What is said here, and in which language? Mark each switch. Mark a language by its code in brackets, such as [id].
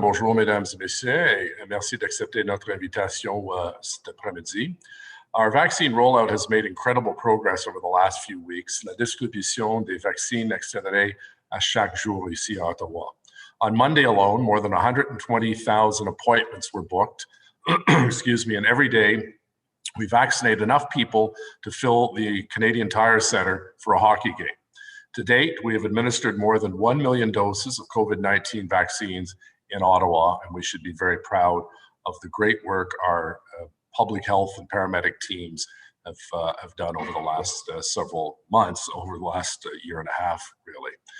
[fr] Bonjour, mesdames et messieurs, et merci d'accepter notre invitation cet après-midi. [en] Our vaccine rollout has made incredible progress over the last few weeks. [fr] La distribution des vaccins accélérée à chaque jour ici à Ottawa. [en] On Monday alone, more than 120,000 appointments were booked, excuse me, and every day we vaccinate enough people to fill the Canadian Tire Centre for a hockey game. To date, we have administered more than 1 million doses of COVID-19 vaccines in Ottawa, and we should be very proud of the great work our public health and paramedic teams have done over the last several months, over the last year and a half, really.